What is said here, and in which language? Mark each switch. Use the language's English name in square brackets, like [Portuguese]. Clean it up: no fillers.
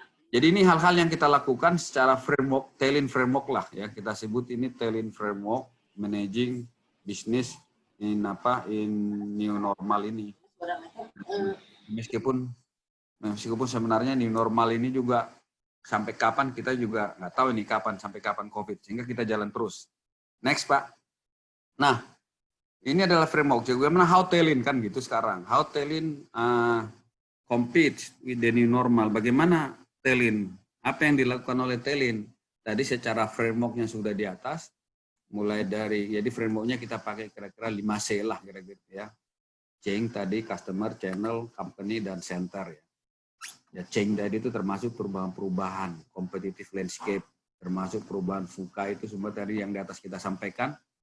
[Indonesian] Jadi ini hal-hal yang kita lakukan secara framework, Tailwind framework lah ya, kita sebut ini Tailwind framework managing business in new normal ini. Meskipun sebenarnya new normal ini juga sampai kapan kita juga nggak tahu ini sampai kapan COVID, sehingga kita jalan terus. Next Pak. Nah ini adalah framework. Bagaimana how Tailwind kan gitu sekarang. [English] How Tailwind compete with the new normal. [Indonesian] Bagaimana Tailwind? Apa yang dilakukan oleh Tailwind? Tadi secara frameworknya sudah di atas. Mulai dari, jadi frameworknya kita pakai kira-kira 5C lah kira-kira ya. Chain tadi, customer, channel, company, dan center ya. Ya chain tadi itu termasuk perubahan-perubahan, competitive landscape, termasuk perubahan VUCA itu semua tadi yang di atas kita sampaikan.